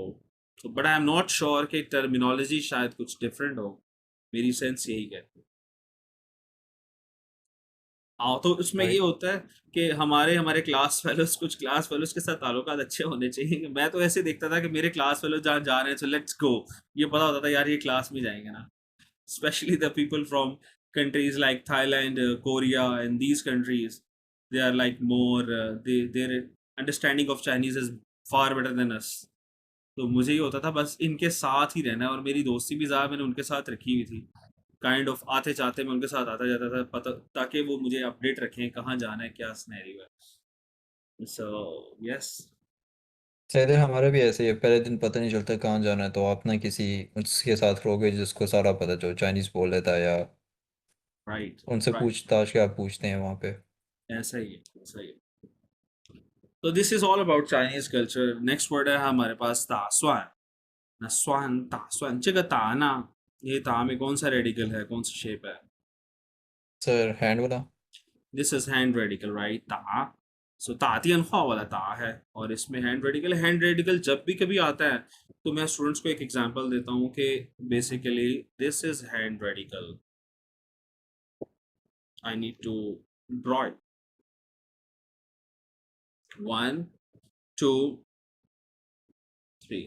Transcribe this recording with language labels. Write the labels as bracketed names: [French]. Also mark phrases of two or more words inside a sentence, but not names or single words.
[Urdu] तो [English] but I am not sure [Urdu] کہ ٹرمینالوجی شاید کچھ ڈفرنٹ ہو، میری سینس یہی کہتی ہے. ہاں، تو اس میں یہ राइट। ہوتا ہے کہ ہمارے ہمارے [English] class fellows, [Urdu] کچھ [English] class fellows [Urdu] کے ساتھ تعلقات اچھے ہونے چاہئیں. میں تو ایسے دیکھتا تھا کہ میرے [English] class fellows [Urdu] جہاں جا رہے ہیں, [English] so let's go, [Urdu] یہ پتا ہوتا تھا یار یہ کلاس میں جائیں گے نا. [English] Especially the people from countries like Thailand, Korea, and these countries, they are like more, their understanding of Chinese is far better than us. [Urdu] تو مجھے یہ ہوتا تھا بس ان کے ساتھ ہی رہنا ہے، اور میری دوستی بھی زیادہ میں نے ان کے ساتھ رکھی ہوئی تھی. [English] kind of [Urdu] آتے جاتے میں ان کے ساتھ آتا جاتا تھا، پتا، تاکہ وہ مجھے اپڈیٹ رکھیں کہاں جانا ہے، کیا سیناریو ہے. [English] So yes. [Urdu] سر اِدھر ہمارا بھی ایسے ہی ہے، پہلے دن پتا نہیں چلتا کہاں جانا ہے، تو آپ نا کسی اس کے ساتھ رہو گے جس کو سارا پتا چلو، چائنیز بول لیتا ہے، یا राइट ان سے राइट, پوچھ تاچھ کے آپ پوچھتے ہیں وہاں پہ. ایسا ہی ہے، ایسا ہی ہے. [English] तो this is all about Chinese culture. next word [Urdu] ہے ہمارے پاس تاسوان. [Chinese] 那算打算这个打呢， [Urdu] یہ 打 میں کون سا ریڈیکل ہے، کون سا شیپ ہے? سر ہینڈ والا. [English] this is hand radical, right, [Urdu] 打 سو 打电话 والا 打 ہے، اور اس میں [English] hand radical. hand radical [Urdu] جب بھی کبھی آتا ہے تو میں سٹوڈنٹس کو ایک ایگزامپل دیتا ہوں کہ [English] basically this is hand radical, I need to draw it, [Urdu] 1 2 3।